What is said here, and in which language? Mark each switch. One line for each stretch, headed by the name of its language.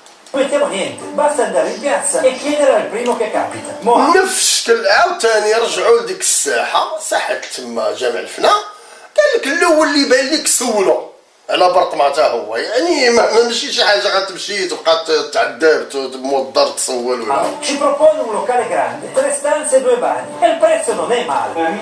Italian: non mettiamo niente, basta andare in piazza e chiedere al primo che capita.
Arabic: نفس الشكل عاوتاني رجعوا لديك الساحه، ساحه تما جامع الفنا، قال لك الاول اللي بان لك سولو على برطمه حتى هو، يعني ماشي شي حاجه غتمشي تبقى تعذب تمضر تسول ولا.
Italian: Ci propone un locale grande, 3 stanze e 2 bagni, e il prezzo non è male.